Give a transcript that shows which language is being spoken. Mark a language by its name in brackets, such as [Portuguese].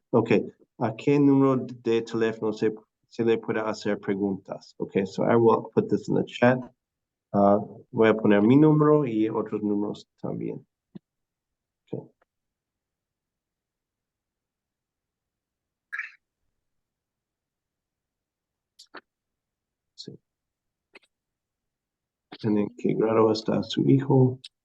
[Spanish] Okay, ¿a qué número de teléfono se le puede hacer preguntas? [English] Okay, so I will put this in the chat. [Spanish] Voy a poner mi número y otros números también. Okay. Sí. ¿En qué grado está su hijo?